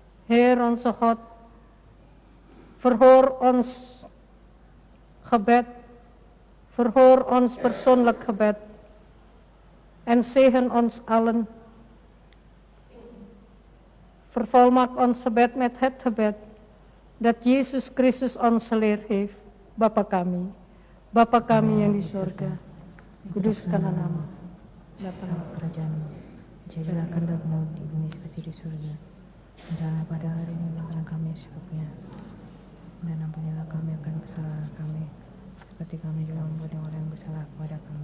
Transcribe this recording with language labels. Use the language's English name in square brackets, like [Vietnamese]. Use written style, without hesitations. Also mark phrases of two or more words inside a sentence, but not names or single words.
[Dutch] Heer onze God, verhoor ons gebed, verhoor ons persoonlijk gebed en zegen ons allen. Vervolmaak ons gebed met het gebed dat Yesus Christus ons geleerd heeft. [Indonesian] Bapa kami yang di surga, kuduskanlah nama, datanglah Kerajaan-Mu, jadilah kehendak-Mu di bumi seperti di surga. Dan pada hari ini makanan kami secukupnya, dan ampunilah kami akan kesalahan kami, seperti kami juga mengampuni orang yang bersalah kepada kami.